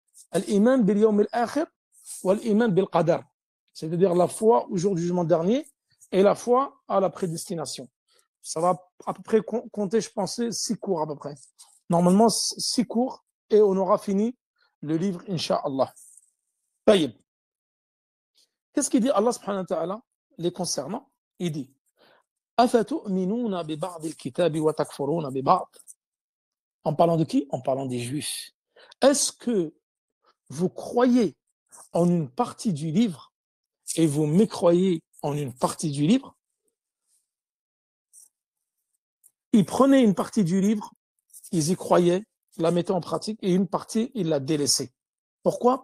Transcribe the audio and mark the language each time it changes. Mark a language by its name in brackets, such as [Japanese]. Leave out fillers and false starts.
[Arabic] Al-Iman bil-Yawm al-Akhir [French] ou [Arabic] Al-Iman bil-Qadar. [French] C'est-à-dire la foi au jour du jugement dernier et la foi à la prédestination. Ça va à peu près compter, je pensais, 6 cours à peu près. Normalement, 6 cours et on aura fini le livre, Inch'Allah. Taïb. Qu'est-ce qu'il dit Allah subhanahu wa ta'ala les concernant? Il dit [Arabic] أَفَتُؤْمِنُونَ بِبَعْضِ الْكِتَابِ وَتَكْفُرُونَ بِبَعْضِ. [French] En parlant de qui? En parlant des Juifs. Est-ce que vous croyez en une partie du livre et vous mécroyez en une partie du livre? Ils prenaient une partie du livre, ils y croyaient, la mettaient en pratique et une partie, ils la délaissaient. Pourquoi?